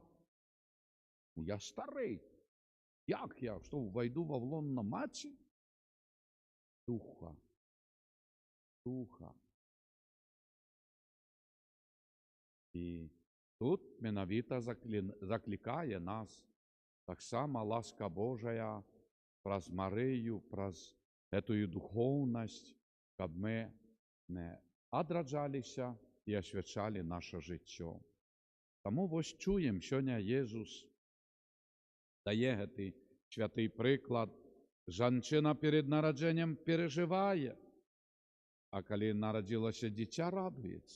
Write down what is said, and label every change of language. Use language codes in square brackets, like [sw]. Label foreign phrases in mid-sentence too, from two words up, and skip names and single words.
[uk] Я старий. Як я? Що, войду в лоно матері? Духа. І тут менавіта закликає нас так само ласка Божая праз Марію, праз эту духовність, щоб ми не одраджалися і освячали наше життя. Тому ось чуємо, сьогодні Ісус дає цей святий приклад. Жінка перед народженням переживає, а коли народилося дитя, радується.